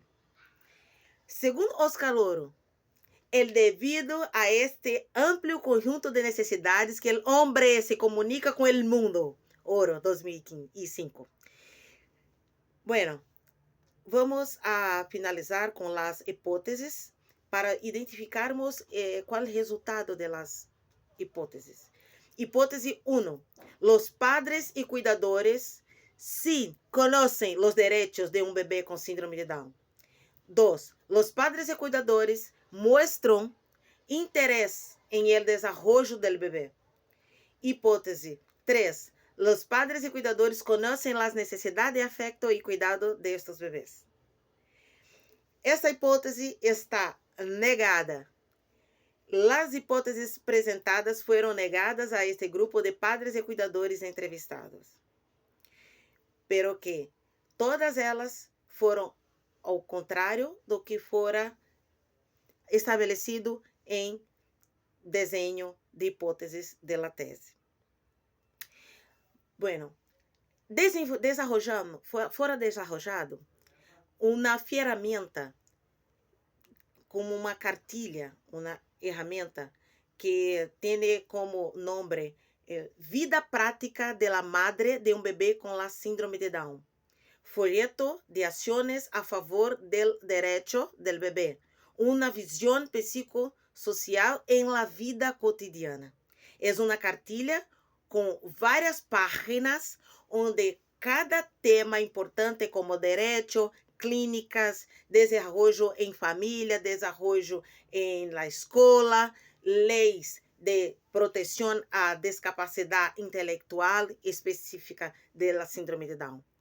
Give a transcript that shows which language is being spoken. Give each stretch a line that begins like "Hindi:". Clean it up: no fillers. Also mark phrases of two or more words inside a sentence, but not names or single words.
Portuguese: Segundo Oscar Loro, devido a este amplio conjunto de necessidades que o homem se comunica com o mundo. Oro, 2005. Bueno, vamos a finalizar com as hipóteses para identificarmos qual é o resultado das hipóteses. Hipótese 1.
Spanish: Los padres y cuidadores sí conocen los derechos de un bebé con síndrome de Down. 2. Los padres y cuidadores muestran interés en el desarrollo del bebé.
Portuguese: Hipótese 3.
Spanish: Los padres y cuidadores conocen las necesidades de afecto y cuidado de estos bebés.
Portuguese: Esta hipótese está negada.
Spanish: Las hipóteses presentadas fueron negadas a este grupo de padres y cuidadores entrevistados.
Portuguese: Pero que todas elas foram ao contrário do que fora estabelecido em desenho de hipóteses de la tese. Bueno, fora desarrollado uma ferramenta como uma cartilha, uma ferramenta que tem como nome Vida Prática de la Madre de um Bebê com la Síndrome de Down.
Spanish: folleto de acciones a favor del derecho del bebé, una visión psicosocial en la vida cotidiana. Es una
Portuguese: cartilha com várias páginas onde cada tema importante como direito, clínicas, desenvolvimento em família, desenvolvimento em la escola, leis de proteção à discapacidade intelectual específica da síndrome de Down.